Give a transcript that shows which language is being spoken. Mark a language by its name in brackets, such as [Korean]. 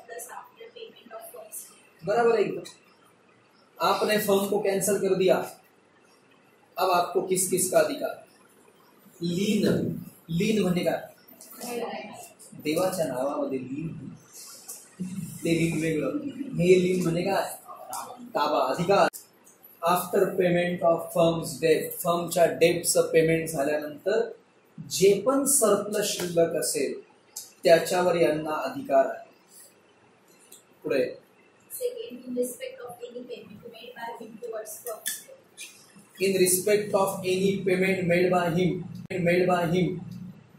[Hindi] बराबर एकदम. आपने फर्म को कैंसिल कर दिया, अब आपको किस किस का अधिकार? [Marathi] लीन म्हणजे काय? देवाच्या नावामध्ये लीन. ते लीन वेगळं, हे लीन म्हणजे काय? ताबा, अधिकार. [English] after payment of firms date, [Marathi] फर्मच्या डेटचं पेमेंट झाल्यानंतर जे पण सरप्लस शिल्लक असेल त्याच्यावर यांना अधिकार आहे. पुढे [English] in respect of any payment made by him towards firms. In respect of any payment made by him.